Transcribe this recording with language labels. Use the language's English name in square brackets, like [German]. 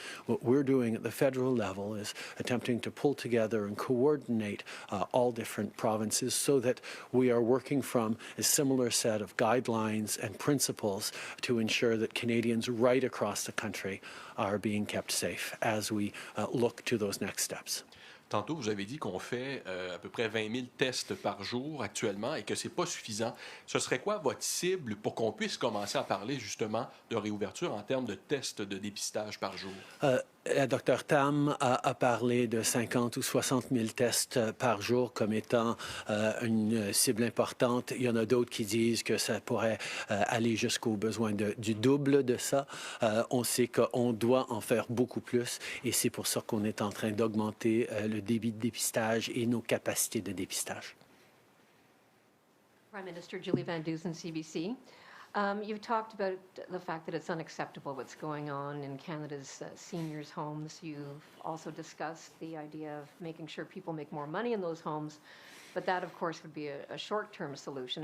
[English] What we're doing at the federal level is attempting to pull together and coordinate all different provinces so that we are working from a similar set of guidelines and principles to ensure that Canadians right across the country are being kept safe as we look to those next steps. [French] Tantôt, vous avez dit qu'on fait à peu près 20 000 tests par jour actuellement et que ce n'est pas suffisant. Ce serait quoi votre cible pour qu'on puisse commencer à parler justement de réouverture en termes de tests de dépistage par jour? Dr Tam a parlé de 50 ou 60 000 tests par jour comme étant une cible importante. Il y en a d'autres qui disent que ça pourrait aller jusqu'au besoin du double de ça. On sait qu'on doit en faire beaucoup plus et c'est pour ça qu'on est en train d'augmenter le débit de dépistage et nos capacités de dépistage. [English] Prime Minister Julie Van Dusen, CBC. You've talked about the fact that it's unacceptable what's going on in Canada's seniors' homes. You've also discussed the idea of making sure people make more money in those homes, but that, of course, would be a short-term solution.